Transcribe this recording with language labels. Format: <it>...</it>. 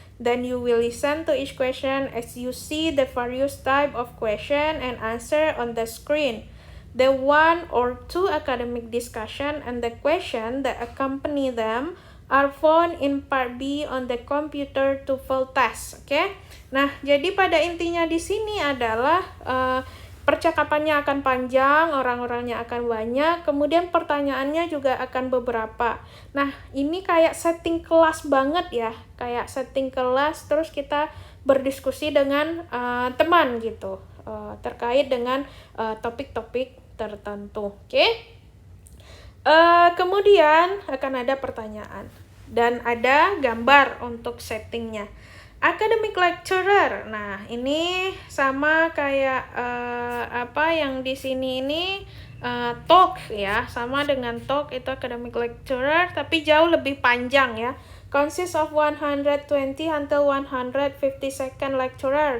<en>Then you will listen to each question as you see the various type of question and answer on the screen. The 1 or 2 academic discussion and the question that accompany them are found in part B on the computer TOEFL test. Oke.</en> <id>Nah, jadi pada intinya di sini adalah percakapannya akan panjang, orang-orangnya akan banyak, kemudian pertanyaannya juga akan beberapa. Nah, ini kayak setting kelas banget ya, kayak setting kelas, terus kita berdiskusi dengan teman gitu, terkait dengan topik-topik tertentu. Oke? Kemudian akan ada pertanyaan dan ada gambar untuk settingnya. Academic lecturer. Nah, ini sama kayak yang di sini ini talk ya, sama dengan talk, itu academic lecturer tapi jauh lebih panjang ya.</id> <en>Consists of 120 until 150 second lecturer.</en>